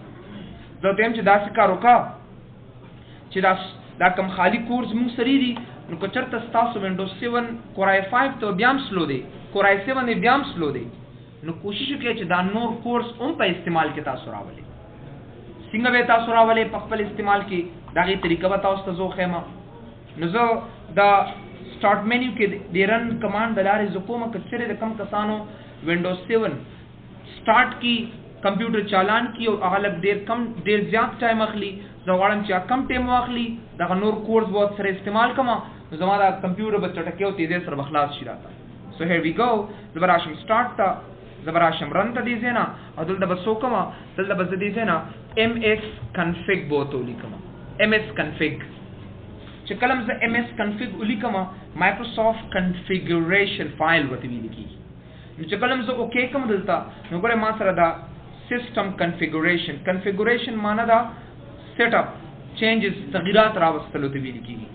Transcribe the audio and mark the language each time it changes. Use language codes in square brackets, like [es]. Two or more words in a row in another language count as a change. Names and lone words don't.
[ps] زه ته یم چې داسې کار وکړه چې دا کم خالي کورس موږ سره دي نو که چېرته ستاسو وینډوز 7 کور آئی 5 ته بیا هم سلو دی کور آئی 7 یې بیا هم سلو دی نو کوشش وکړئ چې دا نور کورس هم په استعمال کې تاسو راولئ. څنګه به تاسو راولئ په خپل استعمال کې د هغې طریقه به تاسو ته زه وښیم. نو زه دا [en] start menu [ps] کې د [en] run command [ps] د لارې زه کومه که چېرې د کم کسانو وینډوز 7 سٹارٹ کی کمپیوټر چالان کی او هغه لږ ډېر زیات ټایم اخلي زه غواړم چې کم ټایم واخلي دغه نور کورس به سره استعمال کړم نو زما دا کمپیوټر به چټکې او تیزۍ سره به خلاص شي راته. [en] so here we go [ps] زه به راشم سٹارټ ته زه به راشم رن ته دې ځای نه او دلته به څه وکړم دلته به زه دې ځای نه MS config به ورته ولیکم. MS config چې کله زه MS config ولیکم [en] Microsoft configuration file [ps] ورته ویل کېږي. نو چې کله زه اوکې کوم دلته نو ګورئ ما سره دا [en] system configuration [ps] معنا دا [en] setup changes [ps] تغیرات راوستلو ته ویل کېږي.